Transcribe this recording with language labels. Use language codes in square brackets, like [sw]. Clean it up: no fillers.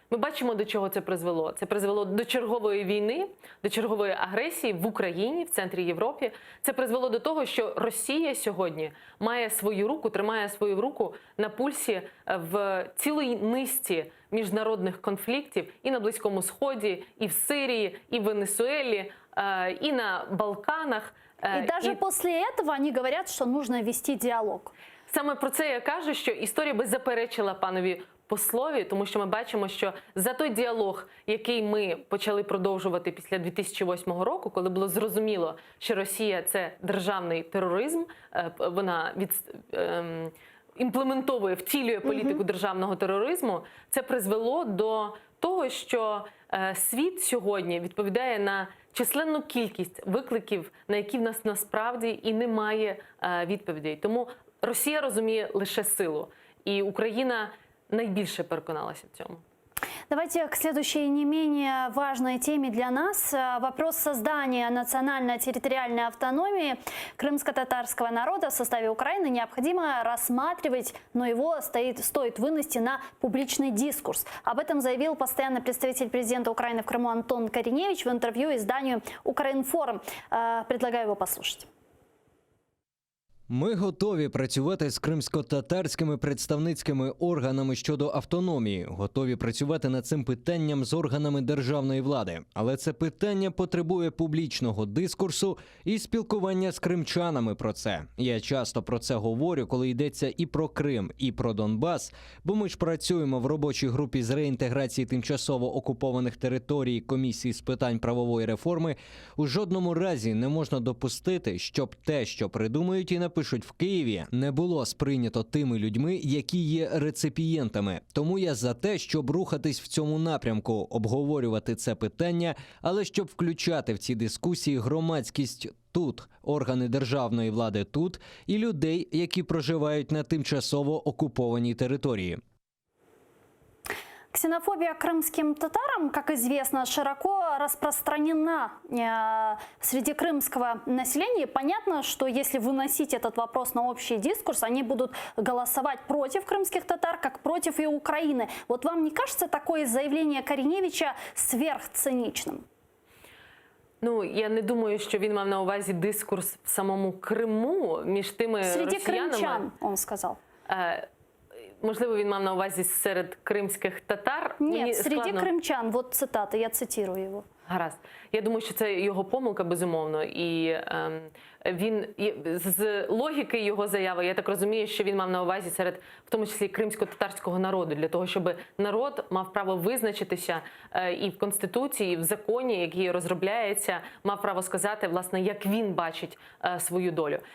[uk] Ми бачимо, до чого це призвело. Це призвело до чергової війни, до чергової агресії в Україні, в центрі Європи. Це призвело до того, що Росія сьогодні має свою руку, тримає свою руку на пульсі в цілій низці міжнародних конфліктів і на Близькому Сході, і в Сирії, і в Венесуелі, і на Балканах. [ru] И даже после этого они говорят, что нужно вести диалог. [uk] Саме про це я кажу, що історія би заперечила панові послові, тому що ми бачимо, що за той діалог, який ми почали продовжувати після 2008 року, коли було зрозуміло, що Росія – це державний тероризм, вона імплементовує, втілює політику державного тероризму, це призвело до того, що світ сьогодні відповідає на численну кількість викликів, на які в нас насправді і немає відповідей. Тому Росія розуміє лише силу, і Україна найбільше переконалася в цьому. [ru] Давайте к следующей не менее важной теме для нас. Вопрос создания национально-территориальной автономии крымско-татарского народа в составе Украины необходимо рассматривать, но его стоит вынести на публичный дискурс. Об этом заявил постоянный представитель президента Украины в Крыму Антон Кориневич в интервью изданию «Украинформ». Предлагаю его послушать. [uk] Ми готові працювати з кримсько-татарськими представницькими органами щодо автономії, готові працювати над цим питанням з органами державної влади. Але це питання потребує публічного дискурсу і спілкування з кримчанами про це. Я часто про це говорю, коли йдеться і про Крим, і про Донбас, бо ми ж працюємо в робочій групі з реінтеграції тимчасово окупованих територій Комісії з питань правової реформи. У жодному разі не можна допустити, щоб те, що придумають і напишуть в Києві, не було сприйнято тими людьми, які є реципієнтами. Тому я за те, щоб рухатись в цьому напрямку, обговорювати це питання, але щоб включати в ці дискусії громадськість тут, органи державної влади тут і людей, які проживають на тимчасово окупованій території. [ru] Ксенофобия к крымским татарам, как известно, широко распространена среди крымского населения. Понятно, что если выносить этот вопрос на общий дискурс, они будут голосовать против крымских татар, как против и Украины. Вот вам не кажется такое заявление Кориневича сверхциничным? [uk] Ну, я не думаю, що він мав на увазі дискурс в самому Криму між тими [ru] Среди [uk] росіянами. [ru] крымчан, он сказал. [uk] Можливо, він мав на увазі серед кримських татар. [ru] Нет, среди крымчан, вот цитата, я цитирую его. [uk] Гаразд. Я думаю, що це його помилка, безумовно. І він, з логіки його заяви, я так розумію, що він мав на увазі серед, в тому числі, кримсько-татарського народу, для того, щоб народ мав право визначитися і в Конституції, і в законі, який розробляється, мав право сказати, власне, як він бачить свою долю.